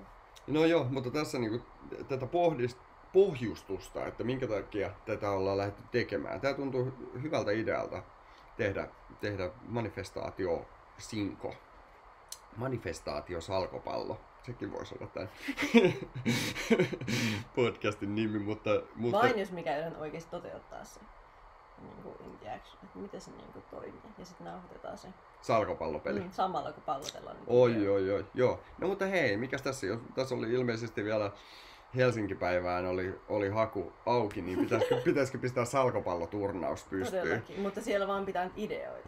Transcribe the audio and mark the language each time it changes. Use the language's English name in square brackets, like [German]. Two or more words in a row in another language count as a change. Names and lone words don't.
[Finnish] No joo, mutta tässä niinku tätä pohjustusta, että minkä takia tätä ollaan lähdetty tekemään. Tämä tuntuu hyvältä idealta tehdä manifestaatio-sinko. Manifestaatio-salkopallo. Sekin voisi olla tämän podcastin nimi, mutta... Vain jos mikä yhden oikeasti toteuttaa se [English] in the action, [Finnish] että miten se toimii. Ja sitten nauhoitetaan se. Salkopallopeli. Samalla kun pallotellaan. Oi, joo. No mutta hei, mikäs tässä? Jos tässä oli ilmeisesti vielä Helsinki-päivään oli haku auki, niin pitäisikö pistää salkopalloturnaus pystyyn? Todellakin, mutta siellä vaan pitää ideoita.